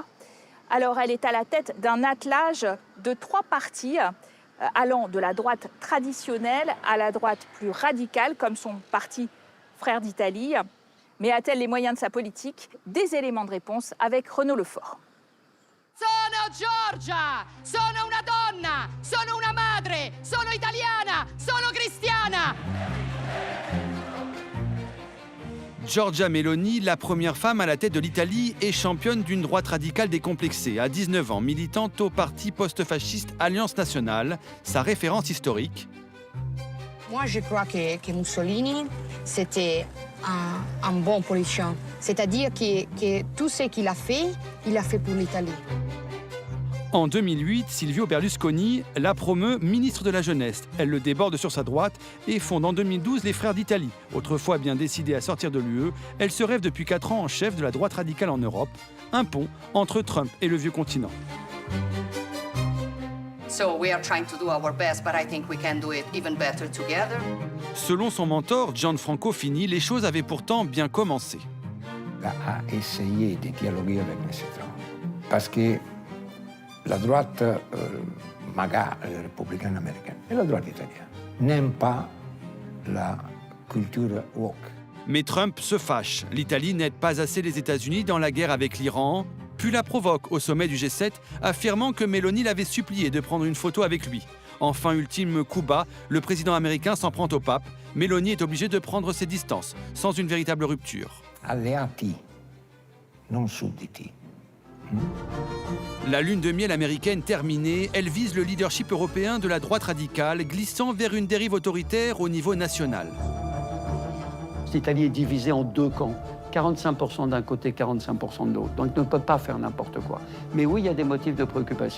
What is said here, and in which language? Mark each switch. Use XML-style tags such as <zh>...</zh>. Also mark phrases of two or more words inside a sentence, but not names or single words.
<fr>Alors elle est à la tête d'un attelage de 3 partis allant de la droite traditionnelle à la droite plus radicale, comme son parti Frères d'Italie. Mais a-t-elle les moyens de sa politique? Des éléments de réponse avec Renaud Lefort.</fr> <it>Sono Giorgia, sono una donna, sono una madre, sono italiana, sono cristiana.</it> <fr>Giorgia Meloni, la première femme à la tête de l'Italie et championne d'une droite radicale décomplexée. À 19 ans, militante au parti post-fasciste Alliance Nationale, sa référence historique. Moi, je crois que Mussolini, c'était un bon politicien. C'est-à-dire que tout ce qu'il a fait pour l'Italie. En 2008, Silvio Berlusconi la promeut ministre de la Jeunesse. Elle le déborde sur sa droite et fonde en 2012 les Frères d'Italie. Autrefois bien décidée à sortir de l'UE, elle se rêve depuis 4 ans en chef de la droite radicale en Europe, un pont entre Trump et le vieux continent.</fr> <en>So we are trying to do our best, but I think we can do it even better together.</en> <fr>Selon son mentor, Gianfranco Fini, les choses avaient pourtant bien commencé. A essayé de dialoguer avec M. Trump. Parce que la droite MAGA, républicaine américaine, et la droite italienne n'aiment pas la culture woke. Mais Trump se fâche. L'Italie n'aide pas assez les États-Unis dans la guerre avec l'Iran, puis la provoque au sommet du G7, affirmant que Meloni l'avait supplié de prendre une photo avec lui. Enfin, ultime coup bas, le président américain s'en prend au pape. Meloni est obligée de prendre ses distances, sans une véritable rupture.</fr> <it>Alleati, non sudditi.</it> <fr>La lune de miel américaine terminée, elle vise le leadership européen de la droite radicale, glissant vers une dérive autoritaire au niveau national. L'Italie est divisée en 2 camps. 45% d'un côté, 45% de l'autre. Donc, elle ne peut pas faire n'importe quoi. Mais oui, il y a des motifs de préoccupation.</fr>